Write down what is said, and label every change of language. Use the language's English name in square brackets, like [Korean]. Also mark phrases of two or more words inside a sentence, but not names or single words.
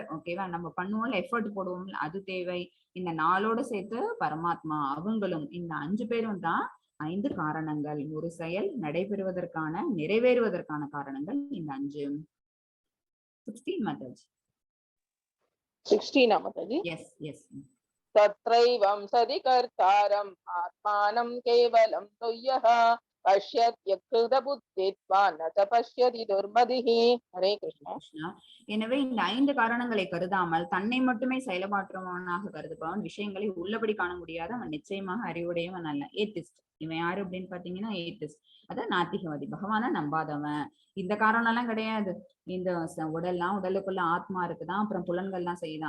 [Tamil] ஓகேவா? நம்ம பண்ணுவோம்ல, எஃபர்ட் போடுவோம்ல, அது தேவை. இந்த 4ஓட சேர்த்து பரமாத்மா அவங்களும் இந்த 5 பேரும் தான் 5 காரணங்கள். ஒரு செயல் நடைபெறுவதற்கான நிறைவேறுவதற்கான காரணங்கள் இந்த 5. 16 methods. 16 माताजी. Yes. [Sanskrit] तत्रैवं सदि कर्तारम् आत्मानं केवलं तुय्यः पश्यत्यकृतबुद्धित्वान् न च पश्यति दुर्मतिः. हरे कृष्ण. [Tamil] எனவே இந்த 5 காரணங்களை கருதாமல் தன்னை மட்டுமே செயல்பாற்றுபவனாக கருதுபவன் விஷயங்களை உள்ளபடி காண முடியாத அவன் நிச்சயமாக அறிவுடையவன் அல்ல. ஏத்திஸ்ட். இவன் யாரு அப்படின்னு பாத்தீங்கன்னா ஏத்திஸ்ட். அதான் நாத்திகவாதி, பகவான நம்பாதவன். இந்த காரணம் எல்லாம் கிடையாது. இந்த உடலுக்குள்ள ஆத்மா இருக்குதான், அப்புறம் புலன்கள்லாம் செய்யுதான்.